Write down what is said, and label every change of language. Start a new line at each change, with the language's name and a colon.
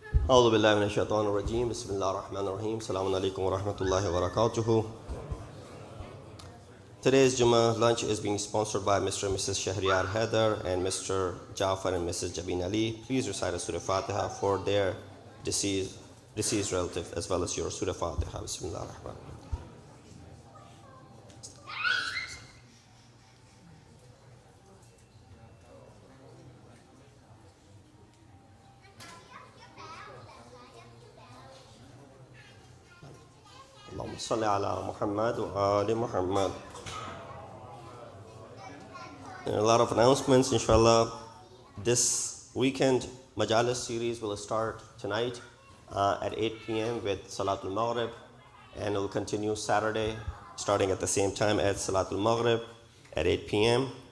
Arabic: أعوذ بالله من الشيطان الرجيم بسم الله الرحمن الرحيم السلام عليكم ورحمة الله وبركاته.
English: Today's Jummah lunch is being sponsored by Mr. and Mrs. Shahriyar Haider and Mr. Jafar and Mrs. Jabin Ali. Please recite a Surah Fatiha for their deceased relative as well as your Surah Fatiha.
Arabic: Bismillah ar-Rahman ar-Rahim. اللهم صل على محمد وآل محمد.
English: A lot of announcements, inshallah. This weekend, Majalis series will start tonight at 8 p.m. with Salatul Maghrib, and it will continue Saturday, starting at the same time at Salatul Maghrib at 8 p.m.